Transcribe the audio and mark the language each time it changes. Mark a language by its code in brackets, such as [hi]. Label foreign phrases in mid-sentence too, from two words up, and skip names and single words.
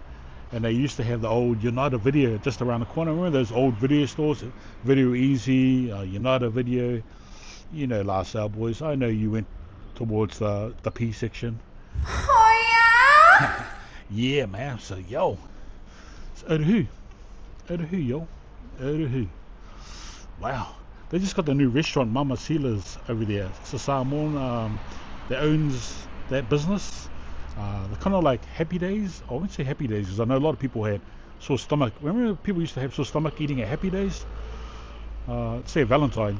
[en] And they used to have the old United Video just around the corner. Remember those old video stores? Video Easy, United Video. You know, last hour boys. I know you went towards the P section. Oh yeah? Yeah, man. So, yo. It's Otahu. Otahu, yo. Otahu. Wow. They just got the new restaurant, Mama Sila's, over there. It's a salmon that owns that business. They're kind of like Happy Days. I won't say Happy Days because I know a lot of people had sore stomach. Remember people used to have sore stomach eating at Happy Days? Say Valentine's.